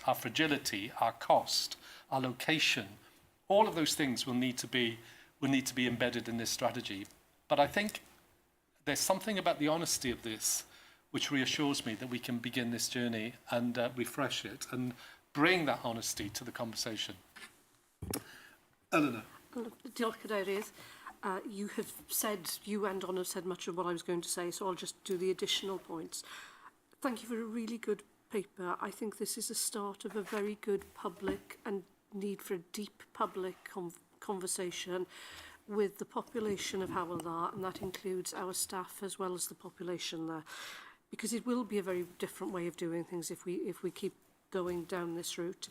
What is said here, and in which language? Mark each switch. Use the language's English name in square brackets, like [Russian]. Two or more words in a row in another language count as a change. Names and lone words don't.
[English] Our fragility, our cost, our location, all of those things will need to be embedded in this strategy. But I think there's something about the honesty of this which reassures me that we can begin this journey and refresh it and bring that honesty to the conversation. Eleanor. [Welsh] Diolch Cadeirydd. [English] You have said, you and Donna have said much of what I was going to say, so I'll just do the additional points. Thank you for a really good paper. I think this is a start of a very good public and need for a deep public conversation with the population of Hywel Dda, and that includes our staff as well as the population there, because it will be a very different way of doing things if we keep going down this route.